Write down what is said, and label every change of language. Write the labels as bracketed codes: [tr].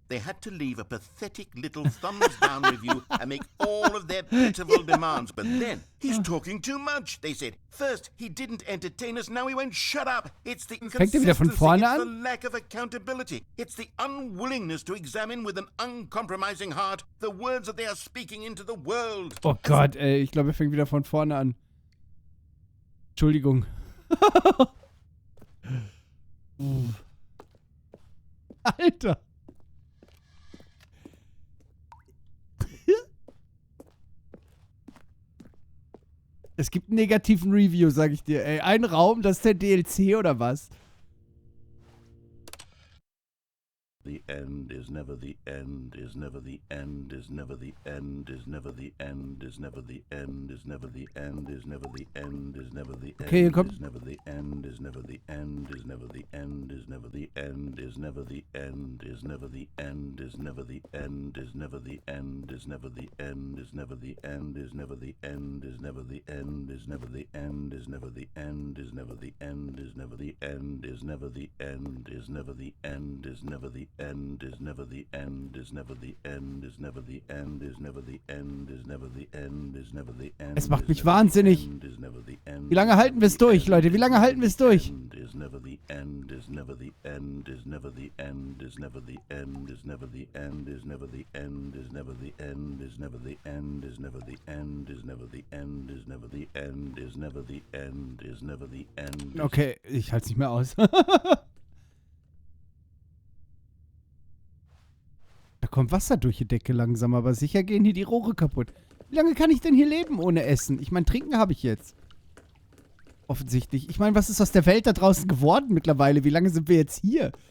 [en] They had to leave a pathetic little thumbs-down review and make all of their pitiful demands. But then, he's talking too much, they said. First, he didn't entertain us, now he won't shut up. It's the inconsistency, it's the lack of accountability. It's the unwillingness to examine with an uncompromising heart the words that they are speaking into the world. [de] Oh Gott, ey, ich glaube, er fängt wieder von vorne an. Entschuldigung. Alter. Es gibt einen negativen Review, sag ich dir. Ey, ein Raum, das ist der DLC oder was? [en] The end is never the end, is never the end, is never the end, is never the end, is never the end, is never the end, is never the end, is never the end. [de] Okay, hier kommt. [en] Is never the end, is never the end, is never the end, is never the end, is never the end, is never the end, is never the end, is never the end, is never the end, is never the end, is never the end, is never the end, is never the end, is never the end, is never the end, is never the end, is never the end, is never the end, is never the end, is never the end, is never the end, is never the end, is never the end, is never the end, is never the end. [de] Es macht mich wahnsinnig. Wie lange halten wir es durch, Leute? Wie lange halten wir es durch? [en] Is never the end, is never the end, is never the end, is never the end, is never the end, is never the end, is never the end, is never the end, is never the end, is never the end, is never the end, is never the end, is never the end. [de] Okay, ich halte es nicht mehr aus. Da kommt Wasser durch die Decke langsam, aber sicher gehen hier die Rohre kaputt. Wie lange kann ich denn hier leben ohne Essen? Ich meine, trinken habe ich jetzt. Offensichtlich. Ich meine, was ist aus der Welt da draußen geworden mittlerweile? Wie lange sind wir jetzt hier?